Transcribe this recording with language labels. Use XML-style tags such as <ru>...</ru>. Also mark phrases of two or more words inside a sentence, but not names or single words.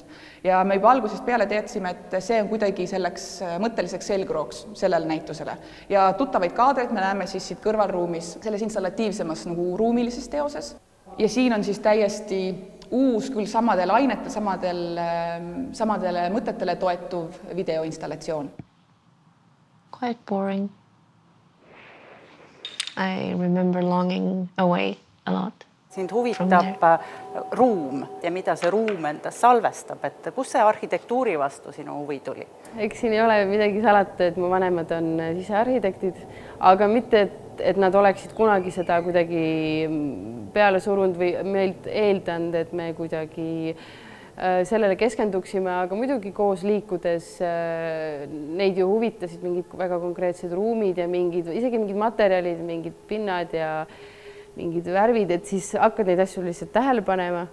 <et>Ja me juba algusest peale teadsime, et see on kuidagi selleks mõtteliseks selgrooks sellele näitusele. Ja tuttavaid kaadreid me näeme siis siit kõrvalruumis selles installatiivsemas nagu ruumilises teoses. Ja siin on siis täiesti uus, küll samadel ainetel, samadele mõtetele toetuv videoinstallatsioon.</et> <en>Quite boring. I remember longing away a lot.</en> <et>Sind huvitab ruum ja mida see ruum endas salvestab, et kus see arhitektuuri vastu sinu huvi tuli? Eks siin ei ole midagi salata, et mu vanemad on sisearhitektid, aga mitte, et nad oleksid kunagi seda kuidagi peale surunud või meilt eeldanud, et me kuidagi sellele keskenduksime, aga muidugi koos liikudes neid ju huvitasid mingid väga konkreetsed ruumid ja isegi mingid materjalid, mingid pinnad ja mingid värvid, et siis hakkad neid asju lihtsalt tähele panema.</et>